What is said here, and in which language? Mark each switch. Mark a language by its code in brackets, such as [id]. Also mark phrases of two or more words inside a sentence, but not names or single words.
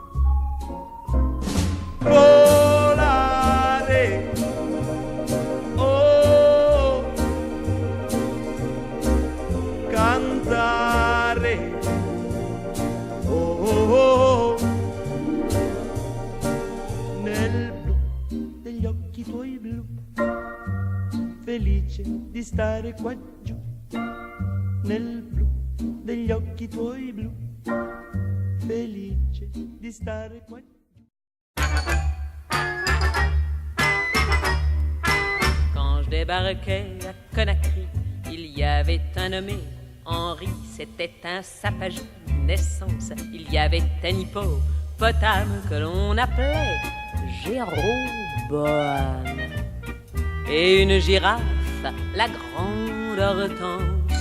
[it] Volare, oh, cantare, oh, nel blu degli occhi tuoi blu, felice di stare qua giù. Nel blu degli occhi tuoi blu, felice di stare qua giù. [fr] Quand je débarquais à Conakry, il y avait un nommé Henri, c'était un sapage de naissance. Il y avait un hippopotame que l'on appelait Jéroboam, et une girafe, la grande Hortense.